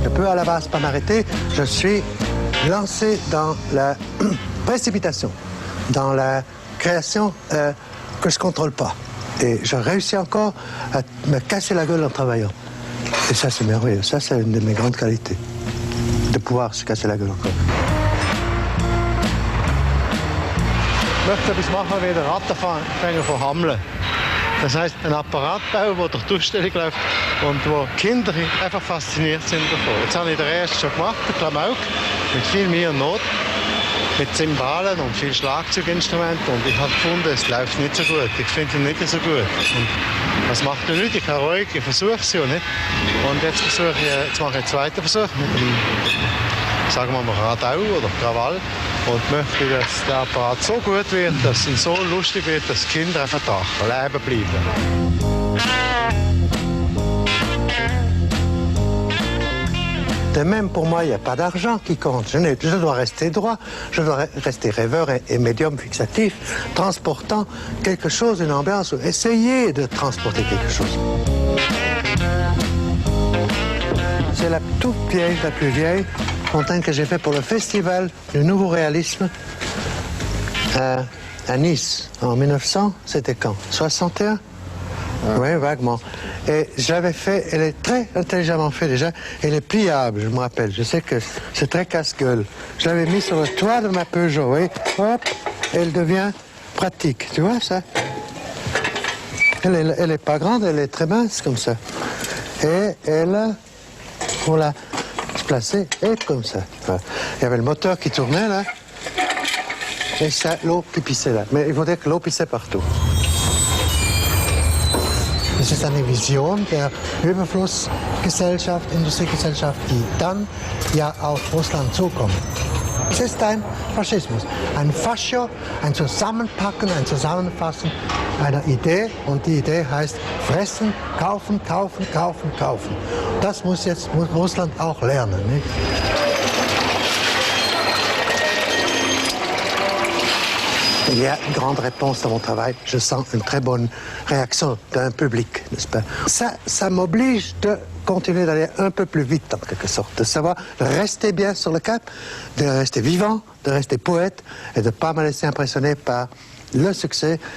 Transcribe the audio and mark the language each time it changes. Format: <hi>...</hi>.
<fr>À la base pas m'arrêter, je suis lancé dans la précipitation, dans la création que je ne contrôle pas. Et je réussis encore à me casser la gueule en travaillant. Et ça, c'est merveilleux. Ça, c'est une de mes grandes qualités, de pouvoir se casser la gueule encore.</fr> <de>Ich möchte etwas machen wie der Rattenfänger von Hameln. Das heisst, ein Apparat bauen, der durch die Ausstellung läuft und wo Kinder einfach fasziniert sind davon. Jetzt habe ich den ersten schon gemacht, den Klamauk, mit viel Mühe und Not, mit Zimbalen und viel Schlagzeuginstrumenten. Und ich habe gefunden, es läuft nicht so gut. Ich finde ihn nicht so gut. Und das macht ja nichts, ich kann ruhig, ich versuche es ja nicht. Und jetzt mache ich einen zweiten Versuch mit dem, sagen wir mal, Radau oder Krawall. Und möchte, dass der Apparat so gut wird, dass es so lustig wird, dass die Kinder einfach da leben bleiben.</de> <fr>De même, pour moi, il n'y a pas d'argent qui compte. Je dois rester droit, je dois rester rêveur et médium fixatif, transportant quelque chose, une ambiance, ou essayer de transporter quelque chose. C'est la toute vieille, la plus vieille fontaine que j'ai fait pour le festival du Nouveau Réalisme à Nice, en 1900, c'était quand 61 Oui, vaguement. Et je l'avais fait, elle est très intelligemment faite déjà, elle est pliable, je me rappelle, je sais que c'est très casse-gueule. Je l'avais mis sur le toit de ma Peugeot, oui, hop, elle devient pratique, tu vois ça? Elle est pas grande, elle est très mince comme ça. Et elle, on l'a placée, et comme ça. Voilà. Il y avait le moteur qui tournait là, et ça, l'eau qui pissait là. Mais il faut dire que l'eau pissait partout.</fr> <de>Das ist eine Vision der Überflussgesellschaft, Industriegesellschaft, die dann ja auf Russland zukommt. Es ist ein Faschismus, ein Fascio, ein Zusammenpacken, ein Zusammenfassen einer Idee. Und die Idee heißt fressen, kaufen, kaufen, kaufen, kaufen. Das muss Russland auch lernen, nicht?</de> <fr>Il y a une grande réponse dans mon travail. Je sens une très bonne réaction d'un public, n'est-ce pas? Ça m'oblige de continuer d'aller un peu plus vite, en quelque sorte. De savoir de rester bien sur le cap, de rester vivant, de rester poète et de ne pas me laisser impressionner par le succès.</fr>